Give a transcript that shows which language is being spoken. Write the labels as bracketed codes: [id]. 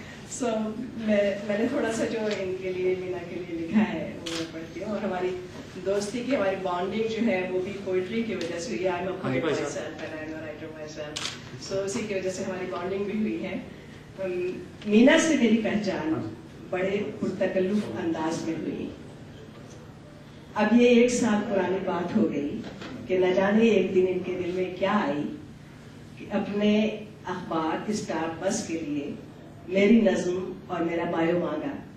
[ur] So میں نے تھوڑا سا جو ان کے لیے مینا کے لیے لکھا ہے وہ میں پڑھتی ہوں. اور ہماری دوستی کی ہماری بانڈنگ جو ہے وہ بھی پوئٹری کی وجہ سے ہوئی. [en] I'm a poet myself and I'm a writer myself. [ur] So اسی کی وجہ سے ہماری بانڈنگ بھی ہوئی ہے. مینا سے میری پہچان بڑے پرتکلف انداز میں ہوئی. اب یہ 1 سال پرانی بات ہو گئی کہ نہ جانے ایک دن ان کے دل میں کیا آئی کہ اپنے اخبار اسٹار بس کے لیے میری نظم اور میرا بایو مانگا.